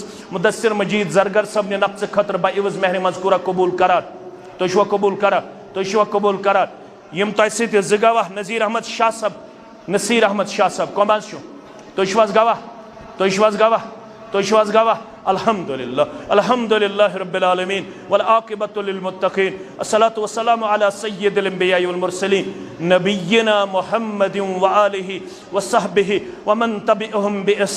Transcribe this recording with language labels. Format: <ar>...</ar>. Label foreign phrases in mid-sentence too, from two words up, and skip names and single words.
<ks>مدثر مجید زرگر صٲبنہِ نفسہٕ خٲطرٕ بعوض مہر مذکورہ قبوٗل کران تُہۍ چھِوا قبوٗل کران تُہۍ چھِوا قبوٗل کران یم تۄہہِ سۭتۍ 2 گواہ نذیر احمد شاہ صاحب نصیر احمد شاہ صاحب کۄم حظ چھُ تُہۍ چھِو حظ گواہ تُہۍ چھِو حظ گواہ تُہۍ چھِو حظ گواہ</ks> <ar>الحمدللہ الحمدللہ رب العالمین والعاقبۃ للمتقین الصلاۃ والسلام علی سید الانبیاء والمرسلین نبینا محمد وآلہ وصحبہ ومن تبعہم بإحسان</ar>